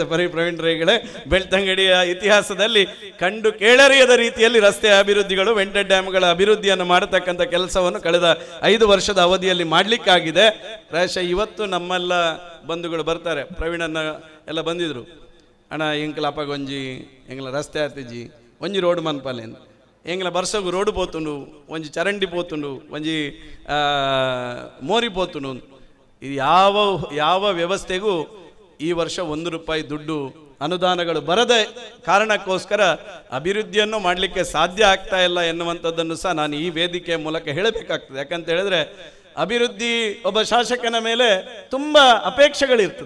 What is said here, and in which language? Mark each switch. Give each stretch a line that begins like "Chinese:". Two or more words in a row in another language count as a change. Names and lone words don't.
Kannada: ಪ್ರವೀಣ್ ರೈಗಳೇ, ಬೆಳ್ತಂಗಡಿಯ ಇತಿಹಾಸದಲ್ಲಿ ಕಂಡು ಕೇಳರಿಯದ ರೀತಿಯಲ್ಲಿ ರಸ್ತೆ ಅಭಿವೃದ್ಧಿಗಳು,
English: vented dams
Kannada: ಅಭಿವೃದ್ಧಿಯನ್ನು ಮಾಡತಕ್ಕಂಥ ಕೆಲಸವನ್ನು ಕಳೆದ 5 ವರ್ಷದ ಅವಧಿಯಲ್ಲಿ ಮಾಡಲಿಕ್ಕಾಗಿದೆ. ಪ್ರಾಯಶಃ ಇವತ್ತು ನಮ್ಮೆಲ್ಲ ಬಂಧುಗಳು ಬರ್ತಾರೆ, ಪ್ರವೀಣನ್ನ ಎಲ್ಲ ಬಂದಿದ್ರು,
Tulu: ಅಣ್ಣ ಎಂಕಲಪ್ಪ ಒಂಜಿ ಎಂಗ್ಲ ರಸ್ತೆ ಆತಿಜಿ ಒಂಜಿ ರೋಡ್ ಮನ್ಪಾಲೆ ಎಂಗ್ಲ ಬರ್ಸಗು ರೋಡ್ ಪೋತುಂಡು, ಒಂಜಿ ಚರಂಡಿ ಪೋತುಂಡು, ಒಂಜಿ ಮೋರಿ ಪೋತುಂಡು.
Kannada: ಇದು ಯಾವ ವ್ಯವಸ್ಥೆಗೂ ಈ ವರ್ಷ 1 ರೂಪಾಯಿ ದುಡ್ಡು ಅನುದಾನಗಳು ಬರದ ಕಾರಣಕ್ಕೋಸ್ಕರ ಅಭಿವೃದ್ಧಿಯನ್ನು ಮಾಡಲಿಕ್ಕೆ ಸಾಧ್ಯ ಆಗ್ತಾ ಇಲ್ಲ ಎನ್ನುವಂಥದ್ದನ್ನು ಸಹ ನಾನು ಈ ವೇದಿಕೆಯ ಮೂಲಕ ಹೇಳಬೇಕಾಗ್ತದೆ. ಯಾಕಂತ ಹೇಳಿದ್ರೆ ಅಭಿವೃದ್ಧಿ ಒಬ್ಬ ಶಾಸಕನ ಮೇಲೆ ತುಂಬ ಅಪೇಕ್ಷೆಗಳಿರ್ತದೆ.